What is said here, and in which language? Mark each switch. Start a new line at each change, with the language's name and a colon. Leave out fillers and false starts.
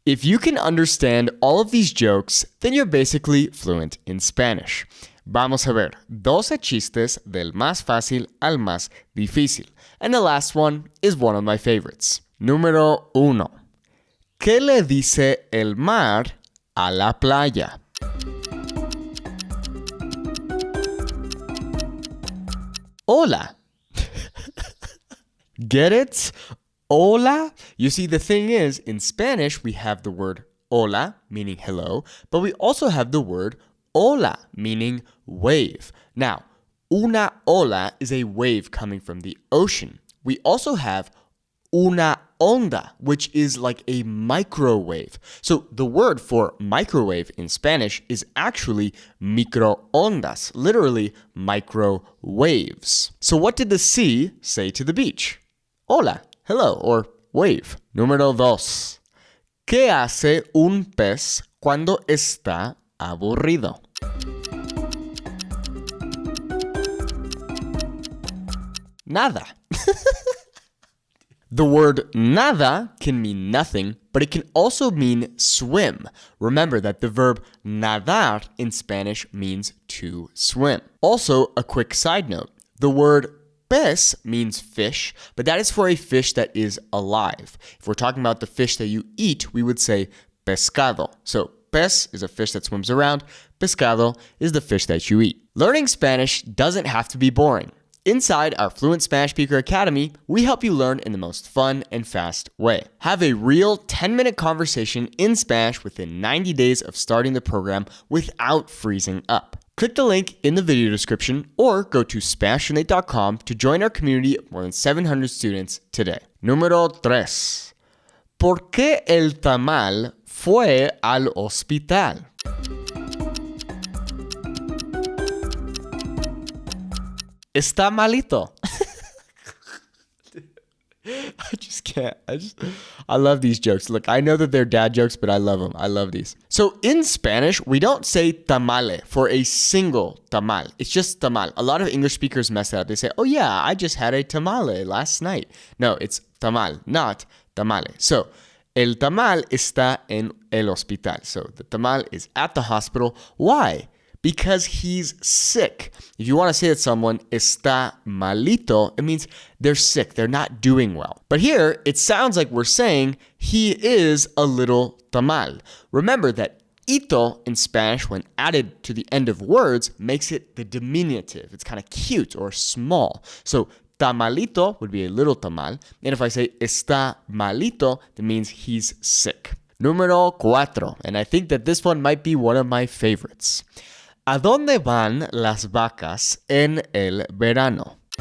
English: If you can understand all of these jokes, then you're basically fluent in Spanish.
Spanish: Vamos a ver 12 chistes del más fácil al más difícil.
English: And the last one is one of my favorites.
Spanish: Número 1. ¿Qué le dice el mar a la playa? Hola.
English: Get it? Hola? You see, the thing is, in Spanish, we have the word hola, meaning hello, but we also have the word ola, meaning wave. Now, una ola is a wave coming from the ocean. We also have una onda, which is like a microwave. So the word for microwave in Spanish is actually microondas, literally microwaves. So what did the sea say to the beach? Hola, hello, or wave.
Spanish: Número 2. ¿Qué hace un pez cuando está aburrido? Nada.
English: The word nada can mean nothing, but it can also mean swim. Remember that the verb nadar in Spanish means to swim. Also, a quick side note, the word pez means fish, but that is for a fish that is alive. If we're talking about the fish that you eat, we would say pescado. So pez is a fish that swims around. Pescado is the fish that you eat. Learning Spanish doesn't have to be boring. Inside our Fluent Spanish Speaker Academy, we help you learn in the most fun and fast way. Have a real 10-minute conversation in Spanish within 90 days of starting the program without freezing up. Click the link in the video description or go to SpanishUnite.com to join our community of more than 700 students today.
Spanish: Número 3. ¿Por qué el tamal fue al hospital? Está malito.
English: I just can't. I love these jokes. Look, I know that they're dad jokes, but I love them. I love these. So in Spanish, we don't say tamale for a single tamal. It's just tamal. A lot of English speakers mess that up. They say, oh yeah, I just had a tamale last night. No, it's tamal, not tamale.
Spanish: So el tamal está en el hospital.
English: So the tamal is at the hospital. Why? Because he's sick. If you want to say that someone
Spanish: está malito,
English: it means they're sick. They're not doing well. But here, it sounds like we're saying he is a little tamal. Remember that ito in Spanish, when added to the end of words, makes it the diminutive. It's kind of cute or small. So tamalito would be a little tamal. And if I say
Spanish: está malito,
English: that means he's sick.
Spanish: Número 4.
English: And I think that this one might be one of my favorites.
Spanish: ¿A dónde van las vacas en el verano?